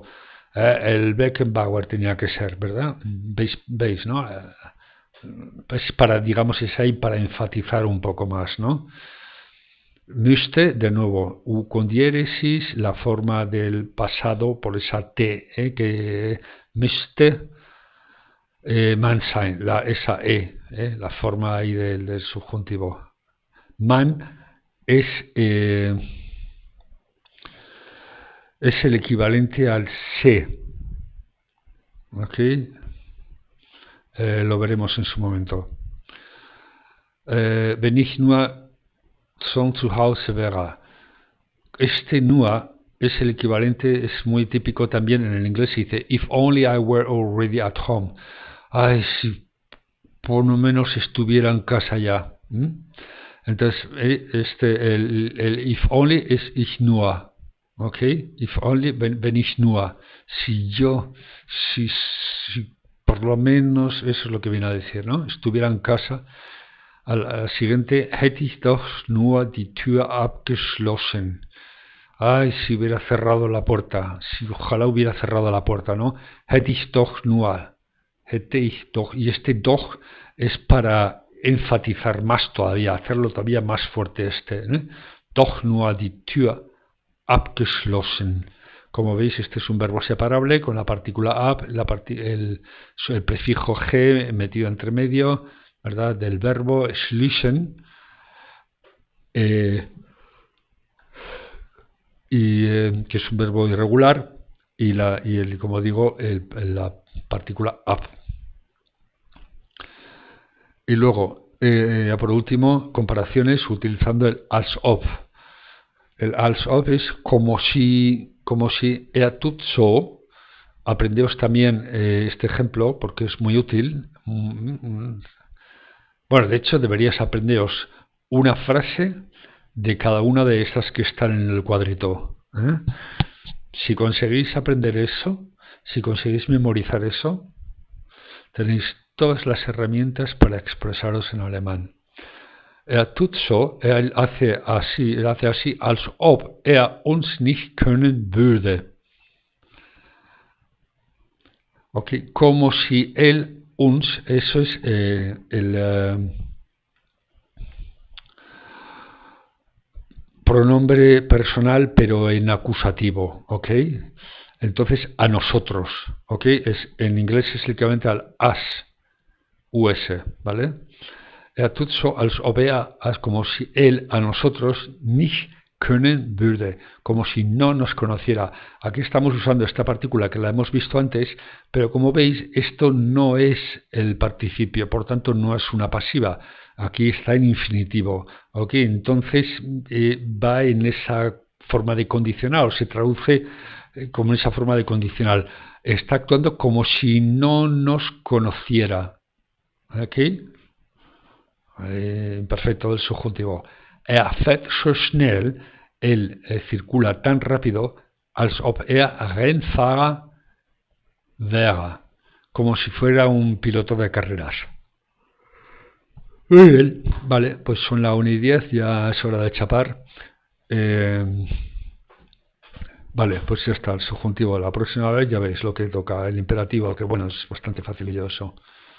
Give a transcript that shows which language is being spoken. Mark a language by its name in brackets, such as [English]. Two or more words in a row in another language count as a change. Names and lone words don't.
[Spanish] el Beckenbauer tenía que ser, ¿verdad? ¿Veis, no? Es para, digamos, es ahí para enfatizar un poco más, ¿no? Müsste, de nuevo, U con diéresis, la forma del pasado por esa T, que [German] müsste man sein, [Spanish] esa la forma ahí del subjuntivo. Man es, es el equivalente al se, ¿ok? Lo veremos en su momento. [German] Wenn ich nur schon zu Hause wäre. [Spanish] Este nur es el equivalente, es muy típico también en el inglés, se dice [English] if only I were already at home. [Spanish] Ay, si por lo menos estuviera en casa ya. Entonces, el [English] if only [Spanish] es [German] ich nur. [Spanish] ¿Ok? [English] If only, [German] wenn ich nur. [Spanish] Si yo, si por lo menos, eso es lo que viene a decir, ¿no? Estuviera en casa. Al siguiente, [German] hätte ich doch nur die Tür abgeschlossen. [Spanish] Ay, si hubiera cerrado la puerta, si ojalá hubiera cerrado la puerta, ¿no? [German] Hätte ich doch nur, hätte ich doch, [Spanish] y este doch es para enfatizar más todavía, hacerlo todavía más fuerte [German] Doch nur die Tür abgeschlossen. [Spanish] Como veis, este es un verbo separable con la partícula ab, el prefijo g metido entre medio, ¿verdad? Del verbo schließen. Que es un verbo irregular, como digo, la partícula up. Y luego, ya por último, comparaciones utilizando el [German] als ob. [Spanish] El [German] als ob [Spanish] es como si [German] tut so. [Spanish] Aprendeos también este ejemplo porque es muy útil. Bueno, de hecho, deberías aprenderos una frase de cada una de estas que están en el cuadrito. Si conseguís aprender eso, si conseguís memorizar eso, tenéis todas las herramientas para expresaros en alemán. [German] Tut so, [Spanish] hace así, [German] als ob uns nicht können würde. [Spanish] Okay, como si él, uns, eso es el pronombre personal pero en acusativo, ¿ok? Entonces, a nosotros, ¿ok? En inglés es el equivalente al us, ¿vale? [German] Tut so, als ob [Spanish] como si él a nosotros [German] nicht können würde, [Spanish] como si no nos conociera. Aquí estamos usando esta partícula que la hemos visto antes, pero como veis, esto no es el participio, por tanto no es una pasiva. Aquí está en infinitivo, ¿ok? Entonces va en esa forma de condicional, o se traduce como esa forma de condicional. Está actuando como si no nos conociera, ¿ok? Imperfecto del subjuntivo. [German] Fährt so schnell, [Spanish] él circula tan rápido, [German] als ob Rennfahrer wäre, [Spanish] como si fuera un piloto de carreras. Muy bien, vale, pues son las 1:10, ya es hora de chapar. Vale, pues ya está, el subjuntivo. La próxima vez ya veis lo que toca, el imperativo, que bueno, es bastante facilillo eso.